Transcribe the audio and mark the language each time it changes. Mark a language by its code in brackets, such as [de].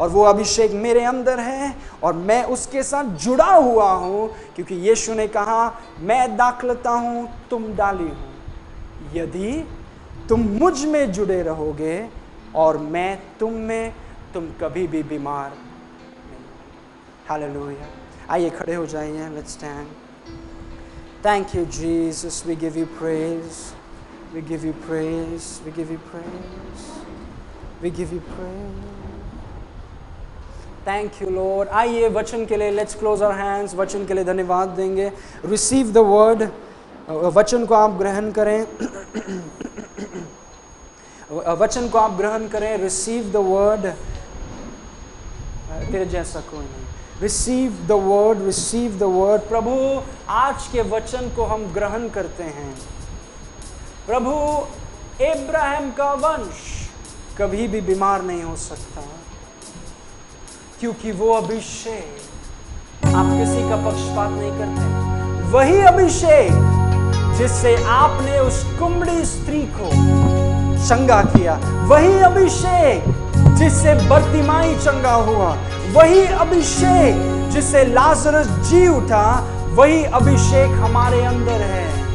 [hi] और वो अभिषेक मेरे अंदर है और मैं उसके साथ जुड़ा हुआ हूं, क्योंकि यीशु ने कहा मैं दाखलता हूं, तुम डाली हो। यदि तुम मुझ में जुड़े रहोगे और मैं तुम में, तुम कभी भी बीमार नहीं। हालेलुया। आइए खड़े हो जाइए, [en] Let's stand. Thank you Jesus, we give you praise, we give you praise, we give you praise, we give you praise. Thank you Lord. [hi] आइए वचन के लिए, [en] let's close our hands, [hi] वचन के लिए धन्यवाद देंगे। [en] Receive the word, [hi] वचन को आप ग्रहण करें, वचन को आप ग्रहण करें। [en] Receive the word, [hi] तेरे जैसा कोई नहीं। [en] Receive the word, receive the word। [hi] प्रभु आज के वचन को हम ग्रहण करते हैं। प्रभु इब्राहिम का वंश कभी भी बीमार नहीं हो सकता, क्योंकि वो अभिषेक, आप किसी का पक्षपात नहीं करते, वही अभिषेक जिससे आपने उस कुंबड़ी स्त्री को चंगा किया, वही अभिषेक जिससे बर्तिमाई चंगा हुआ, वही अभिषेक जिससे लाजरस जी उठा, वही अभिषेक हमारे अंदर है।